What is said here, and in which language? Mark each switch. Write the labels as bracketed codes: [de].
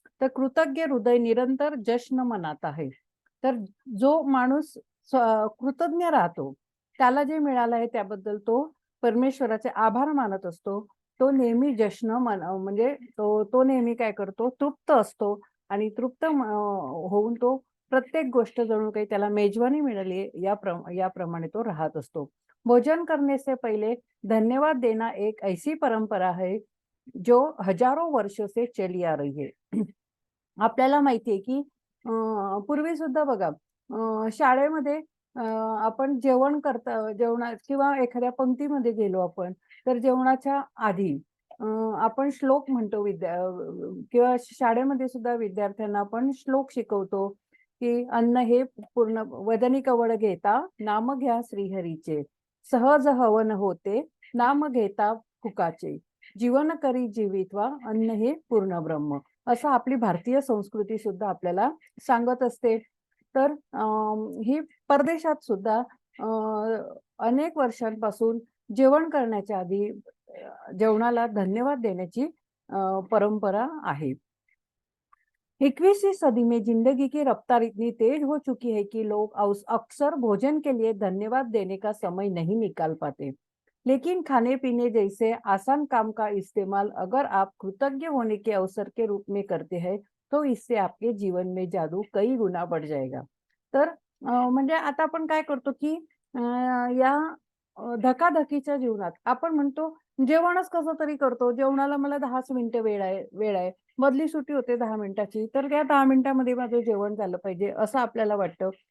[mr] तर कृतज्ञ हृदय निरंतर जश्न मनात आहे. तर जो माणूस कृतज्ञ राहतो, त्याला जे मिळालं आहे त्याबद्दल तो परमेश्वराचे आभार मानत असतो. तो नेहमी म्हणजे तो नेहमी काय करतो, तृप्त असतो आणि तृप्त होऊन तो प्रत्येक गोष्ट जणू काही त्याला मेजवानी मिळाली आहे याप्रमाणे तो राहत असतो. [hi] भोजन करने से पहिले धन्यवाद देना एक ऐसी परंपरा है, जो हजारो वर्षों से चली आ रही है. [mr] आपल्याला माहिती आहे, की पूर्वी सुद्धा बघा शाळेमध्ये आपण जेवणा किंवा एखाद्या पंक्तीमध्ये गेलो आपण, तर जेवणाच्या आधी अ, आपण श्लोक म्हणतो किंवा शाळेमध्ये सुद्धा विद्यार्थ्यांना आपण श्लोक शिकवतो, की अन्न हे पूर्ण वदनी कवळ घेता, नाम घ्या श्रीहरीचे. सहज हवन होते, नाम घेता फुकाचे. जीवन करी जीवित्वा, अन्न हे पूर्ण ब्रह्म. असं आपली भारतीय संस्कृती सुद्धा आपल्याला सांगत असते. तर ही परदेशात सुद्धा अनेक वर्षांपासून जेवण करण्याच्या आधी जेवणाला धन्यवाद देण्याची परंपरा आहे. [hi] 21वीं सदी में जिंदगी की रफ्तार इतनी तेज हो चुकी है कि लोग अक्सर भोजन के लिए धन्यवाद देने का समय नहीं निकाल पाते। लेकिन खाने पीने जैसे आसान काम का इस्तेमाल अगर आप कृतज्ञ होने के अवसर के रूप में करते हैं, तो इससे आपके जीवन में जादू कई गुना बढ़ जाएगा. [mr] तर म्हणजे आता आपण काय करतो, की या धकाधकीच्या जीवनात आपण म्हणतो जेवणच कसं तरी करतो. जेवणाला मला 10च मिनिटं वेळ आहे. मधली सुट्टी होते 10 मिनिटाची, तर त्या 10 मिनिटामध्ये माझं जेवण झालं पाहिजे, असं आपल्याला वाटतं.